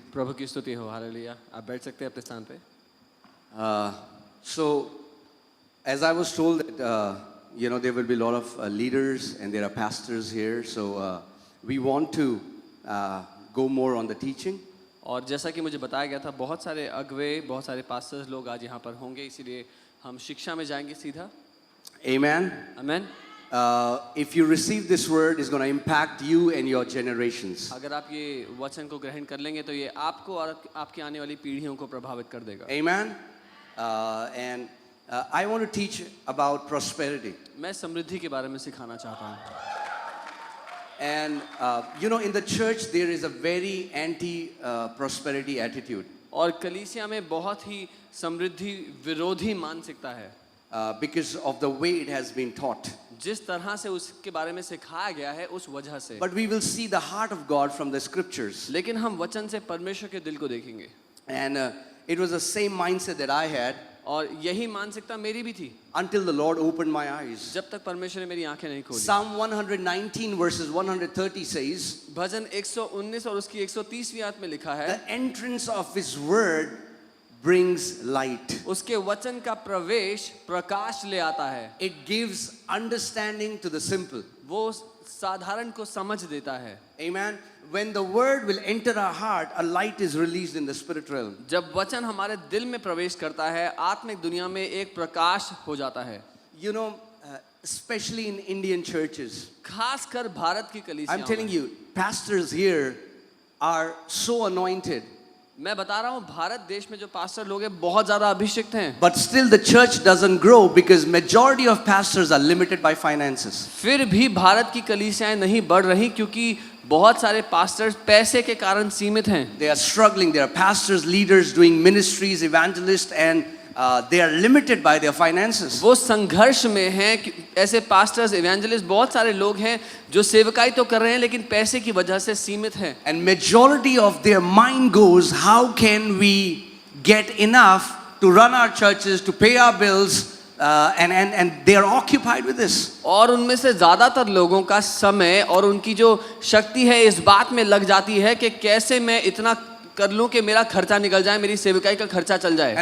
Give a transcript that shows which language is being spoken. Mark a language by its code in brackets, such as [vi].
[hi] प्रभु की स्तुति हो हालेलुया आप बैठ सकते हैं अपने स्थान पे [en] So, as I was told that, there will be a lot of leaders and there are pastors here. So, we want to go more on the teaching. [hi] और जैसा कि मुझे बताया गया था बहुत सारे अगुवे बहुत सारे पास्टर्स लोग आज यहाँ पर होंगे इसीलिए हम शिक्षा में जाएंगे सीधा [en] Amen. [hi] Amen [en] If you receive this word, it's going to impact you and your generations. [hi] अगर आप ये वचन को ग्रहण कर लेंगे तो ये आपको और आपकी आने वाली पीढ़ियों को प्रभावित कर देगा [en] Amen. And I want to teach about prosperity. [hi] मैं समृद्धि के बारे में सिखाना चाहता हूँ [en] And in the church there is a very anti-prosperity attitude. [hi] और कलीसिया में बहुत ही समृद्धि विरोधी मानसिकता है [en] Because of the way it has been taught. [hi] जिस तरह से उसके बारे में सिखाया गया है उस वजह से [en] But we will see the heart of God from the scriptures. [hi] लेकिन हम वचन से परमेश्वर के दिल को देखेंगे [en] And it was the same mindset that I had [hi] और यही मानसिकता मेरी भी थी [en] until the Lord opened my eyes. [hi] जब तक परमेश्वर ने मेरी आंखें नहीं खोली [en] Psalm 119 verses 130 says, [hi] भजन 119 और उसकी 130वीं आयत में लिखा है [en] the entrance of his word brings light. [hi] उसके वचन का प्रवेश प्रकाश ले आता है [en] It gives understanding to the simple. [hi] वो साधारण को समझ देता है [en] Amen. When the word will enter our heart, a light is released in the spirit realm. [hi] जब वचन हमारे दिल में प्रवेश करता है आत्मिक दुनिया में एक प्रकाश हो जाता है [en] Especially in Indian churches. [hi] खासकर भारत की कलीसियां [en] I'm telling you, pastors here are so anointed. [hi] मैं बता रहा हूँ भारत देश में जो पास्टर लोग हैं बहुत ज़्यादा अभिषिक्त हैं [en] But still the church doesn't grow because majority of pastors are limited by finances. [hi] फिर भी भारत की कलीसियाएं नहीं बढ़ रही क्योंकि बहुत सारे पास्टर्स पैसे के कारण सीमित हैं। [en] They are struggling. There are pastors, leaders doing ministries, evangelists, and they are limited by their finances. [hi] वो संघर्ष में हैं कि ऐसे पास्टर्स, इवेंजलिस्ट, बहुत सारे लोग हैं जो सेवकाई तो कर रहे हैं लेकिन पैसे की वजह से सीमित हैं। [en] And majority of their mind goes, how can we get enough to run our churches, to pay our bills, and they are occupied with this. [hi] और उनमें से ज़्यादातर लोगों का समय और उनकी जो शक्ति है इस बात में लग जाती है कि कैसे मैं इतना कर लूं कि मेरा खर्चा निकल जाए, मेरी सेवकाई का खर्चा चल जाए।